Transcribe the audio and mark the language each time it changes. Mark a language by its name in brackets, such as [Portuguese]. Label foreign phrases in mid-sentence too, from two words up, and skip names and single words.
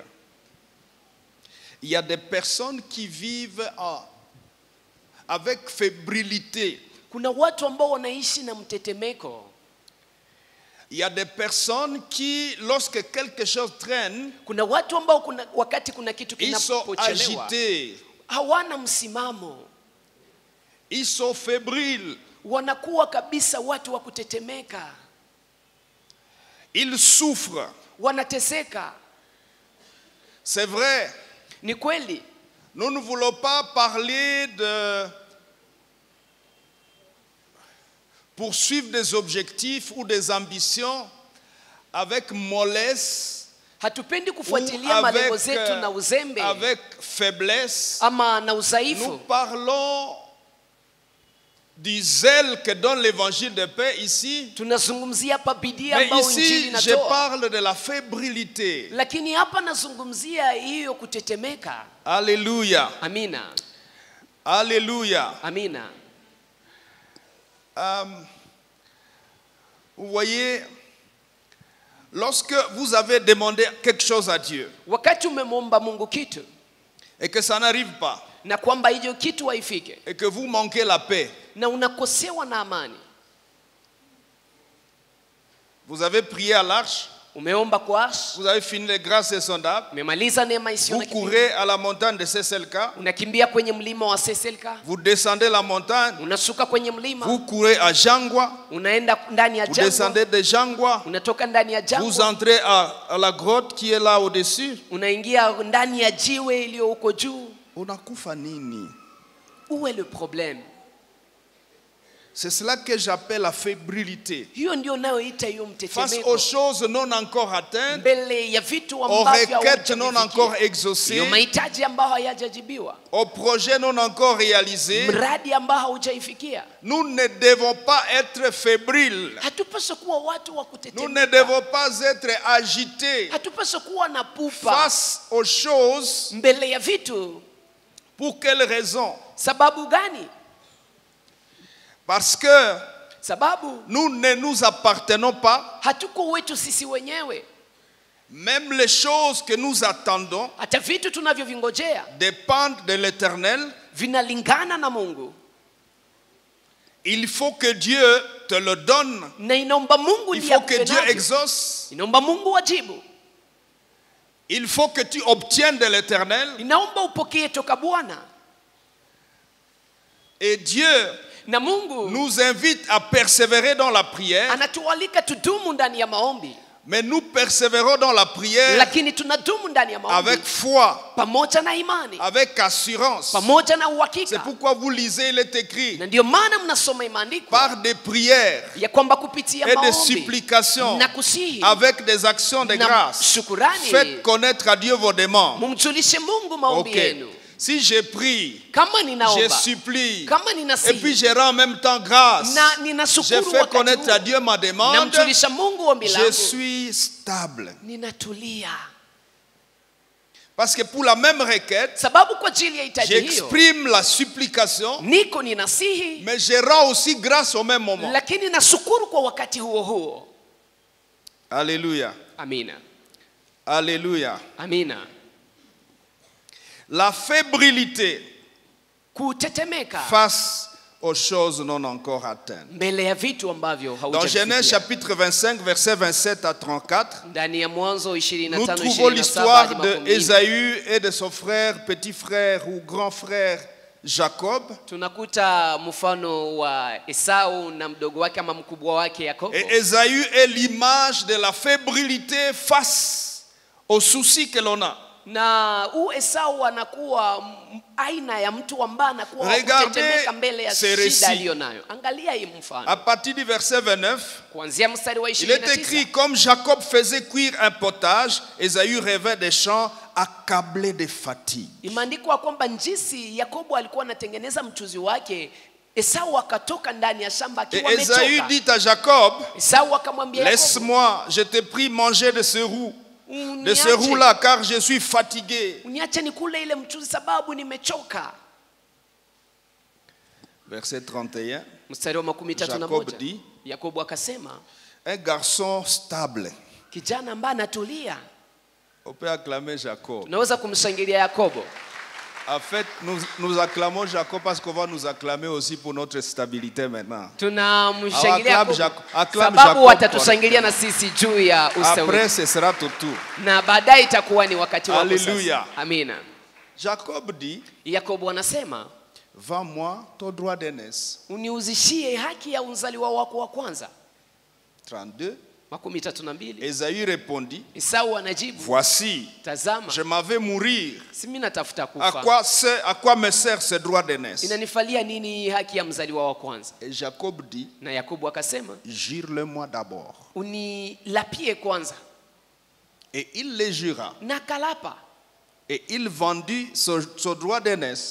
[French] Il y a des personnes qui vivent avec fébrilité. [Swahili] Kuna watu ambao wanaishi na mtetemeko. [French] Il y a des personnes qui, lorsque quelque chose traîne, [Swahili] Kuna watu ambao wakati kuna kitu [French] ils sont [Swahili] kinapochelewa [French] agités, [Swahili] hawana msimamo, [French] ils sont fébriles, [Swahili] wanakuwa kabisa watu wa kutetemeka, [French] ils souffrent. [Swahili] wanateseka. [French] C'est vrai, [Swahili] Ni kweli, [French] nous ne voulons pas parler de poursuivre des objectifs ou des ambitions avec mollesse [Swahili] hatupendi [French] ou [Swahili] kufuatilia malengo zetu na uzembe [French] avec faiblesse. [Swahili] ama na [French] Nous [Swahili] udhaifu. [French] parlons du zèle que donne l'évangile de paix ici. [Swahili] Tunazungumzia hapa bidii [French] Mais [Swahili] ambayo injili [French] ici, je [Swahili] inatoa. [French] parle de la fébrilité. [Swahili] Lakini hapa nazungumzia hiyo kutetemeka. [French] Alléluia. [Swahili] Amina. [French] Alléluia. [Swahili] Amina. [French] Vous voyez, lorsque vous avez demandé quelque chose à Dieu, [Swahili] Wakati umemwomba Mungu kitu, [French] et que ça n'arrive pas, [Swahili] na kwamba hiyo kitu haifike, [French] et que vous manquez la paix, [Swahili] na unakosewa na amani. [French] vous avez prié à l'arche, [Swahili] Umeomba kwa arsh, [French] vous avez fini les grâces insondables, [Swahili] umemaliza neema isiyo [French] vous [Swahili] na kipimo, [French] courez à la montagne de Seselka, [Swahili] unakimbia kwenye mlima wa Seselka, [French] vous descendez la montagne, [Swahili] unashuka kwenye mlima, [French] vous courez à Jangwa, [Swahili] unaenda ndani ya [French] vous [Swahili] jangwa, [French] descendez de Jangwa, [Swahili] unatoka ndani ya [French] vous [Swahili] jangwa, [French] entrez à la grotte qui est là au-dessus. [Swahili] unaingia ndani ya jiwe iliyo huko juu. Unakufa nini? [French] Où est le problème? C'est cela que j'appelle la fébrilité. [Swahili] Hiyo ndio nayoita hiyo [French] Face [Swahili] mtetemeko. [French] aux choses non encore atteintes, [Swahili] Mbele ya vitu [French] aux [Swahili] ambavyo [French] requêtes non encore [Swahili] hawajafikia, [French] exaucées, [Swahili] hiyo mahitaji ambayo hayajajibiwa, [French] aux projets non encore réalisés, [Swahili] mradi ambao haujaifikia, [French] nous ne devons pas être fébriles. [Swahili] hatupaswi kuwa watu wa [French] Nous ne [Swahili] kutetemeka, [French] devons pas être agités [Swahili] hatupaswi kuwa na pupa [French] face aux choses. [Swahili] mbele ya vitu. [French] Pour quelle raison? [Swahili] Sababu gani? [French] Parce que [Swahili] Sababu [French] nous ne nous appartenons pas. [Swahili] hatuko wetu sisi wenyewe. [French] Même les choses que nous attendons [Swahili] Hata vitu tunavyovingojea [French] dépendent de l'Éternel. [Swahili] vinalingana na Mungu, [French] Il faut que Dieu te le donne. [Swahili] na inaomba Mungu [French] Il [Swahili] ndiye [French] faut que [Swahili] akupe [French] Dieu [Swahili] navyo. [French] exauce. [Swahili] Inaomba Mungu wajibu, [French] Il faut que tu obtiennes de l'Éternel. [Swahili] inaomba upokee toka Bwana. [French] Et Dieu [Swahili] Na Mungu [French] nous invite à persévérer dans la prière. [Swahili] anatualika tudumu ndani ya maombi, [French] Mais nous persévérons dans la prière [Swahili] lakini tunadumu ndani ya maombi [French] avec foi, [Swahili] pamoja na imani, [French] avec assurance. [Swahili] pamoja na [French] C'est [Swahili] uhakika. [French] pourquoi vous lisez, il est écrit, [Swahili] Na ndio maana mnasoma imeandikwa [French] par des prières [Swahili] ya kwamba kupitia [French] et des [Swahili] maombi [French] supplications, [Swahili] na kusihi [French] avec des actions de [Swahili] na [French] grâce, [Swahili] shukurani, [French] faites connaître à Dieu vos demandes. [Swahili] mumjulishe Mungu maombi [French] Ok. [Swahili] yenu. [French] Si je prie, [Swahili] Kama [French] je [Swahili] ninaomba, [French] supplie, [Swahili] kama [French] et puis [Swahili] ninasihi, [French] je rends en même temps grâce, [Swahili] na [French] je [Swahili] ninashukuru [French] fais [Swahili] wakati [French] connaître à [Swahili] huo, [French] Dieu ma demande, [Swahili] namjulisha Mungu ombi [French] je [Swahili] langu, [French] suis stable. [Swahili] ninatulia. [French] Parce que pour la même requête, [Swahili] Sababu kwa ajili ya hitaji hiyo [French] j'exprime la supplication, [Swahili] niko ninasihi, [French] mais je rends aussi grâce au même moment. [Swahili] lakini nashukuru kwa wakati huo huo. [French] Alléluia. [Swahili] Amina, [French] Alléluia. [Swahili] amina. [French] La fébrilité [Swahili] Kutetemeka [French] face aux choses non encore atteintes. [Swahili] mbele ya vitu ambavyo [French] Dans Genèse [Swahili] haujafikia. [French] chapitre 25, versets 27 à 34, [Swahili] Ndani ya Mwanzo nous 25, [French] trouvons [Swahili] 27 [French] l'histoire [Swahili] hadi [French] de [Swahili] 40. [French] Ésaü et de son frère, petit frère ou grand frère Jacob. [Swahili] Tunakuta mfano wa Esau na mdogo wake ama mkubwa wake Yakobo. [French] Et Ésaü est l'image de la fébrilité face aux soucis que l'on a. [Swahili] Na Esau anakuwa aina ya mtu ambaye anakuwa [French] Regardez [Swahili] kutetemeka mbele ya [French] ces [Swahili] shida [French] récits. [Swahili] aliyonayo. Angalia hii mfano. [French] À partir du verset 29, [Swahili] Kuanzia mstari wa [French] il est [Swahili] 29. [French] écrit, comme Jacob faisait cuire un potage, Ésaü rêvait des champs accablé de fatigue. [Swahili] Imeandikwa kwamba jinsi Yakobo alikuwa anatengeneza mchuzi wake, Esau akatoka ndani ya shamba [French] Et [Swahili] akiwa [French] Ésaü [Swahili] amechoka. [French] dit à Jacob, [Swahili] Esau akamwambia Yakobo, [French] laisse-moi, je te prie, manger de ce roux. De ce [Swahili] uniache, [French] roux-là, car je suis fatigué. [Swahili] uniache nikule ile mchuzi sababu nimechoka. [French] Verset 31. [Swahili] Mstari wa 31. [French] Jacob dit, [Swahili] Yakobo akasema, [French] un garçon stable. [Swahili] kijana ambaye anatulia. [French] On peut acclamer Jacob. [Swahili] Tunaweza kumshangilia Yakobo. [French] En fait, nous acclamons Jacob parce qu'on va nous acclamer aussi pour notre stabilité maintenant. [Swahili] Tunamshangilia [French] Acclame [Swahili] Yakobo [French] acclame [Swahili] sababu [French] Jacob [Swahili] watatushangilia na sisi juu ya ustawi. [French] Après, ce sera tout. [Swahili] Na baadaye itakuwa ni wakati wako [French] Hallelujah. [Swahili] sasa. Amina. [French] Jacob dit, [Swahili] Yakobo anasema, [French] vends-moi ton droit d'aînesse. [Swahili] uniuzishie haki ya uzaliwa wako wa kwanza. [French] 32. [Swahili] 32. [French] Ésaü répondit, [Swahili] Esau anajibu, [French] voici, [Swahili] tazama, [French] je m'en vais mourir. [Swahili] si mimi natafuta [French] À [Swahili] kufa. [French] quoi me sert ce droit d'aînesse? [Swahili] Inanifalia nini haki ya mzaliwa wa kwanza? [French] Et Jacob dit, [Swahili] Na Yakobo akasema, [French] jure-le-moi d'abord. [Swahili] unilapie kwanza. [French] Et il le jura. [Swahili] Na kalapa, [French] Et il vendit son droit d'aînesse.